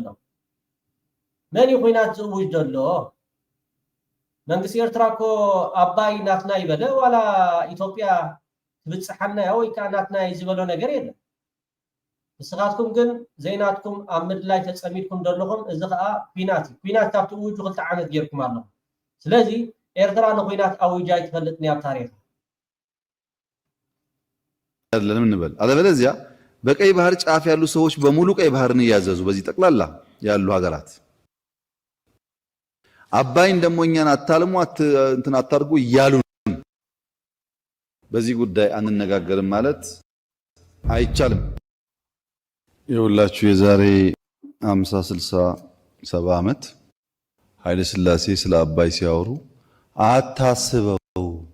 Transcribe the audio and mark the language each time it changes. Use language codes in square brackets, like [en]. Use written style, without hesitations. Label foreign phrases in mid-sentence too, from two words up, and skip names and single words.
[ti] ደሎ መንግስቲ ኤርትራ እኮ ኣባይ ናትና ይበለ ዋላ ኢትዮጵያ ትብፅሓና ወይ ከዓ ናትና ዝበሎ ነገር የለን ንስኻትኩም ግን ዘይናትኩም ኣብ ምድላይ ተፀሚድኩም ደለኹም እዚ ከዓ ኩናት ካብቲ እውጁ 2 ዓመት ጌርኩም ኣለኹም ስለዚ ኤርትራ ንኩናት ኣውጃ ይትፈልጥኒ ኣብ ታሪክ [am] አይደለም እንበል አለበለዚያ በቀይ ባህር ጫፍ ያሉ ሰዎች በሙሉ ቀይ ባህርን እያዘዙ በዚህ ጠቅላላ ያሉ ሀገራት አባይን ደሞ እኛን አታልሙ እንትን አታርጉ እያሉ በዚህ ጉዳይ አንነጋገርም ማለት አይቻልም። የሁላችሁ የዛሬ 50 60 70 ዓመት ኃይለ ሥላሴ ስለ አባይ ሲያወሩ አታስበው